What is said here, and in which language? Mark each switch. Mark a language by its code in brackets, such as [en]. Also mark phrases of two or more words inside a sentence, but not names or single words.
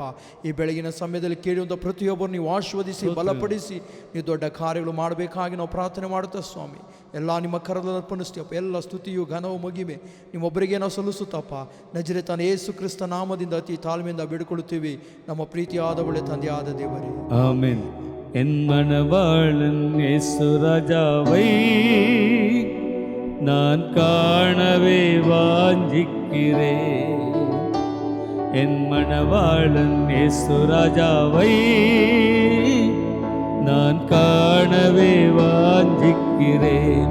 [kn] ಈ ಬೆಳಗಿನ ಸಮಯದಲ್ಲಿ ಕೇಳುವಂಥ ಪ್ರತಿಯೊಬ್ಬರು ನೀವು ಆಶೀರ್ವದಿಸಿ ಬಲಪಡಿಸಿ ನೀವು ದೊಡ್ಡ ಕಾರ್ಯಗಳು ಮಾಡಬೇಕಾಗಿ ನಾವು ಪ್ರಾರ್ಥನೆ ಮಾಡುತ್ತಾ ಸ್ವಾಮಿ. ಎಲ್ಲ ನಿಮ್ಮ ಕರದಲ್ಲಿ ಅರ್ಪಣಿಸ್ತೀವಪ್ಪ. ಎಲ್ಲ ಸ್ತುತಿಯು ಘನವು ಮಗಿಮೆ ನಿಮ್ಮೊಬ್ಬರಿಗೆ ನಾವು ಸಲ್ಲಿಸುತ್ತಪ್ಪ. ನಜರೇತನ ಯೇಸು ಕ್ರಿಸ್ತ ನಾಮದಿಂದ ಅತಿ ತಾಳ್ಮೆಯಿಂದ ಬೇಡಿಕೊಳ್ಳುತ್ತೀವಿ ನಮ್ಮ ಪ್ರೀತಿಯಾದ ಒಳ್ಳೆ ತಂದೆಯಾದ ದೇವರೇ, ಆಮೆನ್. [ta] என் மணவாளன் இயேசு ராஜாவை நான் காணவே வாஞ்சிக்கிறேன். என் மணவாளன் இயேசு ராஜாவை நான் காணவே வாஞ்சிக்கிறேன்.